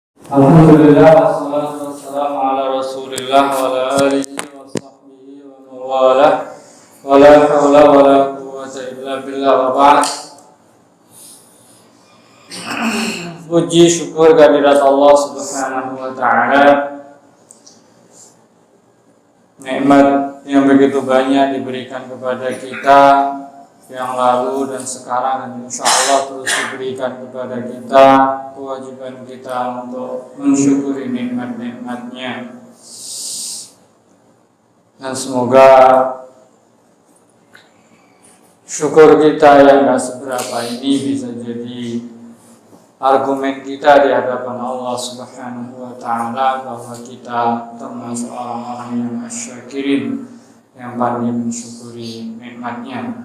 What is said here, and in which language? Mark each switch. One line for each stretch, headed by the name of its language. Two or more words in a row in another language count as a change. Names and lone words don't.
Arabic: الحمد لله والصلاة والسلام على رسول الله وعلى آله وصحبه ومن والاه ولا حول ولا قوة إلا بالله وبعد.
Indonesian: Puji syukur kehadirat
Arabic: الله سبحانه وتعالى.
Indonesian: Nikmat yang begitu banyak diberikan kepada kita yang lalu dan sekarang, dan
Arabic: إن شاء الله
Indonesian: terus diberikan kepada kita. Kewajiban kita untuk mensyukuri nikmat-nikmatnya, dan semoga syukur kita yang gak seberapa ini bisa jadi argumen kita di hadapan
Arabic: الله سبحانه وتعالى
Indonesian: bahwa kita termasuk orang-orang yang asyakirin, yang pandai mensyukuri nikmatnya.